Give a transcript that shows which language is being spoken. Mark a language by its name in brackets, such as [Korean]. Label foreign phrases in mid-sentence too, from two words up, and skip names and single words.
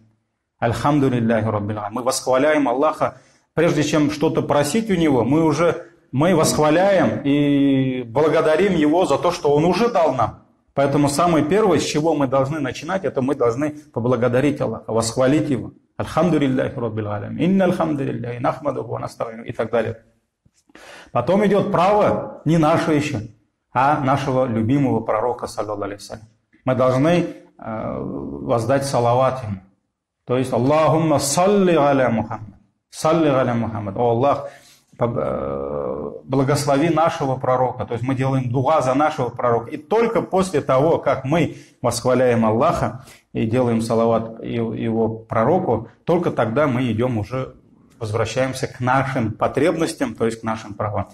[Arabic] «الحمد لله رب العالمين». [Russian] Мы восхваляем Аллаха. Прежде чем что-то просить у Него, мы восхваляем и благодарим Его за то, что Он уже дал нам. Поэтому самое первое, с чего мы должны начинать, это мы должны поблагодарить Аллаха, восхвалить Его. [Arabic] الحمد لله رب العالمين. إن الحمد لله نحمده ونستعينه, [Russian] и так далее. Потом идет право не наше еще, а нашего любимого пророка, [Arabic] صلى الله عليه وسلم. [Russian] Мы должны воздать салават ему. То есть [Arabic] اللهم صل على محمد. صل على محمد. [Russian] О Аллах, благослови нашего пророка. То есть мы делаем дуа за нашего пророка. И только после того, как мы восхваляем Аллаха и делаем салават его пророку, только тогда мы возвращаемся к нашим потребностям, то есть к нашим правам.